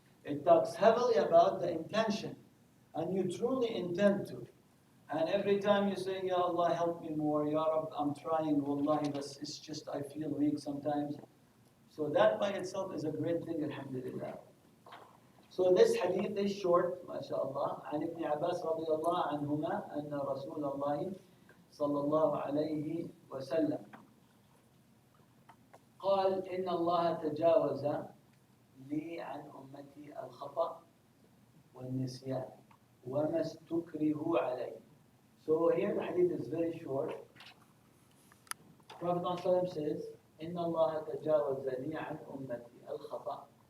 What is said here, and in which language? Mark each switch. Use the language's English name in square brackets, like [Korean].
[English] It talks heavily about the intention, and you truly intend to. And every time you say, Ya Allah, help me more, Ya Rab, I'm trying, wallahi, but it's just I feel weak sometimes. So that by itself is a great thing, alhamdulillah. So this hadith is short, mashallah. [Arabic] عن ابن عباس رضي الله عنهما أن رسول الله صلى الله عليه وسلم قال إن الله تجاوز لي عن أمتي الخطأ والنسيان وما استكرهوا عليه. [English] So here the hadith is very short. Prophet ﷺ says, [Arabic] إن الله تجاوز لي عن أمتي الخطأ.